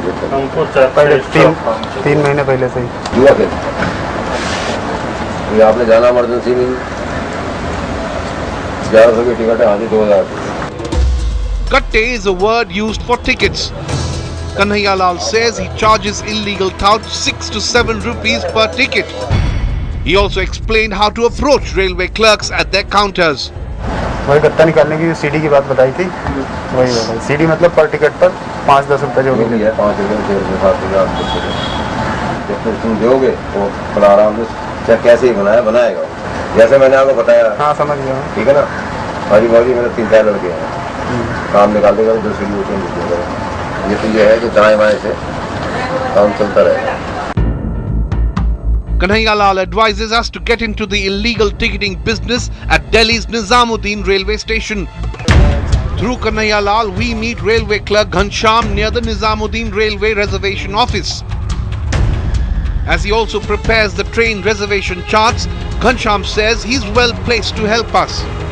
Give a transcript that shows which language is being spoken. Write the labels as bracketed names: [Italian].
[Hindi] हमको तीन महीने पहले से ही हुआ फिर ये आपने जाना इमरजेंसी में 1100 की टिकट है, आधी 2000. [English] Katte is a word used for tickets. Kanhaiya Lal says he charges illegal touts 6 to 7 rupees per ticket. He also explained how to approach railway clerks at their counters. [Hindi] वही गत्ता निकालने की CD की बात बताई थी, वही बताई. सीडी मतलब पर टिकट पर 5-10 रुपए जो भी है, 5 रुपये 6 रुपये 7 रुपये 8 रुपये. जब तुम दोगे वो बड़ा आराम से चाहे कैसे ही बनाएगा जैसे मैंने आपको बताया. हाँ समझ गया, ठीक है ना. भाजी मेरे 3-4 लड़के हैं, काम निकाल देगा तो दूसरी ये तो ये है कि दाएं बाएं से काम चलता रहेगा. [English] Kanhaiya Lal advises us to get into the illegal ticketing business at Delhi's Nizamuddin railway station. Through Kanhaiya Lal, we meet railway clerk Ghansham near the Nizamuddin railway reservation office. As he also prepares the train reservation charts, Ghansham says he's well placed to help us.